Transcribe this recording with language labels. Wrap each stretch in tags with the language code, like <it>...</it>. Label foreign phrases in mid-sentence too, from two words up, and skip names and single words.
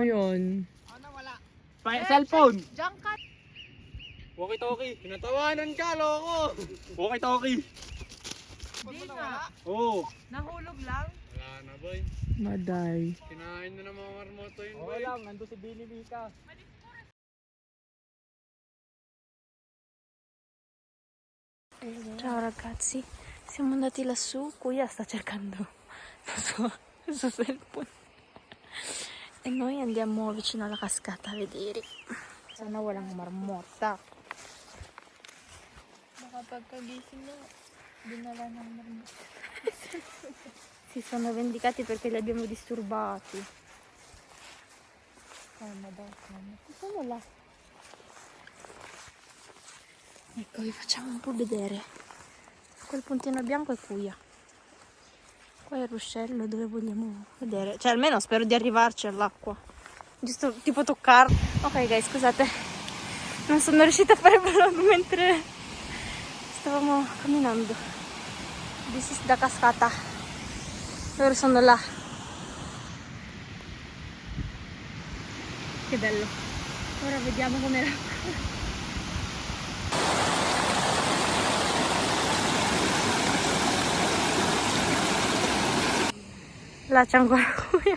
<tl>yun. yun. Cellphone! Jangkat. Walkie-talkie. Pinatawanan ka, loko! Walkie-talkie. Hindi na. Oo. Nahulog lang. Wala na boy. Maday. Kinain na ng mga marmoto yun Okay lang, nandun si Billy Mika.</tl> <it>Ciao ragazzi, siamo andati lassù, Kuya sta cercando il suo cellphone e noi andiamo vicino alla cascata a vedere.</it> <tl>Sana walang marmota. Baka pagkagising na, dinala ng marmot.</tl> <it>Si sono vendicati perché li abbiamo disturbati. Madonna. Sono là. Ecco, vi facciamo un po' vedere. Quel puntino bianco è Kuya. Qua è il ruscello dove vogliamo vedere. Cioè, almeno spero di arrivarci all'acqua. Giusto tipo toccarlo.</it> <en>Ok, guys,</en> <it>scusate. Non sono riuscita a fare vlog mentre stavamo camminando.</it> <en>This is the</en> <it>cascata. Loro sono là. Che bello. Ora vediamo com'è l'acqua. Là c'è ancora Kuya.</it>